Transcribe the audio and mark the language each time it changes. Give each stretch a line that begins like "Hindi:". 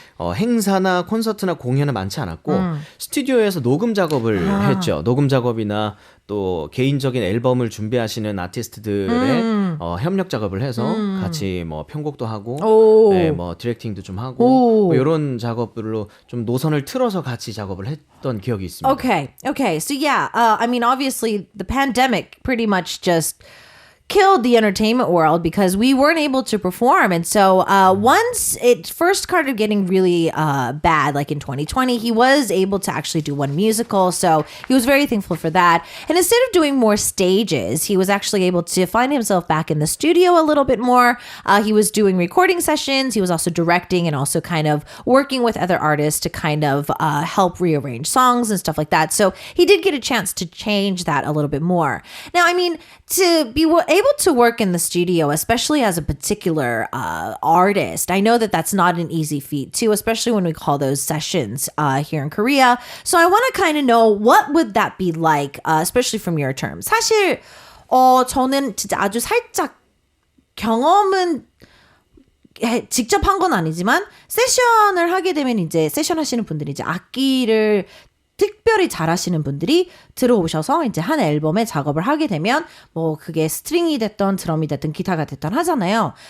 Korean: 행사나 콘서트나 공연은 많지 않았고 스튜디오에서 녹음 작업을 했죠. 녹음 작업이나 또 개인적인 앨범을 준비하시는 아티스트들의 협력 작업을 해서 같이 뭐 편곡도 하고 네, 뭐 디렉팅도 좀 하고 뭐 이런 작업들로 좀 노선을 틀어서 같이 작업을 했던 기억이 있습니다.
English: Okay. So yeah, I mean, obviously the pandemic pretty much just killed the entertainment world because we weren't able to perform. And so once it first started getting really bad, like in 2020, he was able to actually do one musical. So he was very thankful for that. And instead of doing more stages, he was actually able to find himself back in the studio a little bit more. He was doing recording sessions. He was also directing and also kind of working with other artists to kind of help rearrange songs and stuff like that. So he did get a chance to change that a little bit more. Now, I mean, to be able to work in the studio, especially as a particular artist, I know that that's not an easy feat too, especially when we call those sessions here in Korea. So I want to kind of know, what would that be like, especially from your terms?
Korean: 사실 저는 진짜 아주 살짝 경험은 직접 한 건 아니지만 세션을 하게 되면 이제 세션 하시는 분들이 이제 악기를 특별히 잘하시는 분들이 들어오셔서 이제 한 앨범에 작업을 하게 되면 뭐 그게 스트링이 됐던 드럼이 됐든 기타가 됐던 하잖아요.